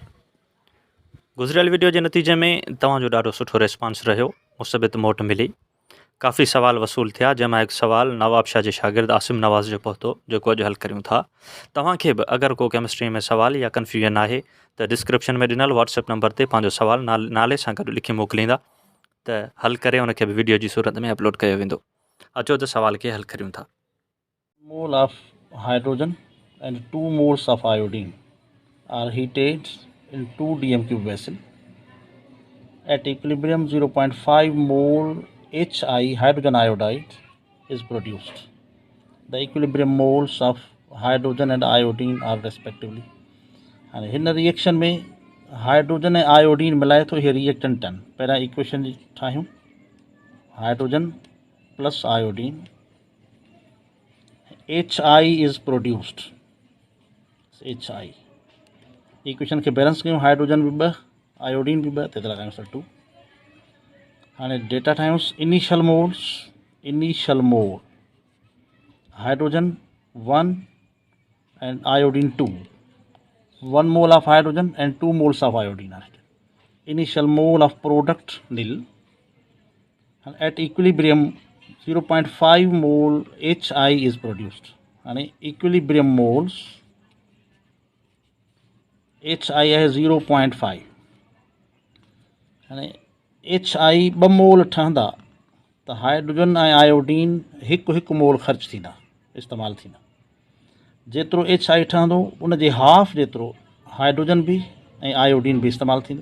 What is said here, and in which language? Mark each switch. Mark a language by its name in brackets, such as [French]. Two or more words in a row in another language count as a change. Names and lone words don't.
[Sindhi] गुज़िरियल वीडियो जे नतीजे में तव्हांजो ॾाढो सुठो रिस्पॉन्स रहियो, मुस्बित मोट मिली, काफ़ी सवाल वसूल थिया, जंहिंमां हिकु सवाल नवाब शाह जे शागिर्द आसिम नवाज़ जो पहुतो, जेको अॼु हल करियूं था। तव्हांखे बि अगरि को केमिस्ट्री में सवाल या कन्फ्यूजन आहे त डिस्क्रिप्शन में ॾिनल व्हाट्सएप नंबर ते पंहिंजो सवाल नाले सां गॾु लिखी मोकिलींदा त हल करे उनखे बि वीडियो जी सूरत में अपलोड कयो वेंदो। अचो त सवाल खे हल करियूं था। [English] Mole of hydrogen and 2 moles of iodine are heated in 2 dm cube vessel. At equilibrium 0.5 mole Hi hydrogen iodide is produced. The equilibrium moles of hydrogen and iodine are respectively. And in the reaction [Sindhi] में हाइड्रोजन ऐं आयोडीन मिलाए थो इहे रिएक्टेंट आहिनि। पहिरियां इक्वेशन ठाहियूं, [English] hydrogen plus iodine, Hi is produced. [Sindhi] Hi इक्वेशन खे बैलेंस कयूं, हाइड्रोजन भी 2, आयोडीन भी 2, तेतिरा कयूं सर 2। हाणे डेटा ठाहियूंसि, [English] initial mole hydrogen 1 and iodine 2, 1 mole of hydrogen and 2 moles of iodine are heated. Initial mole of product nil, and at equilibrium 0.5 mole Hi is produced. And equilibrium moles Hi [Sindhi] है 0.5 यानी Hi 2 मोल ठहंदा त हाइड्रोजन ऐं आयोडीन हिकु मोल ख़र्च थींदा, इस्तेमालु थींदा। जेतिरो Hi ठहंदो उन जे हाफ जेतिरो हाइड्रोजन भी ऐं आयोडीन भी इस्तेमालु थींदो।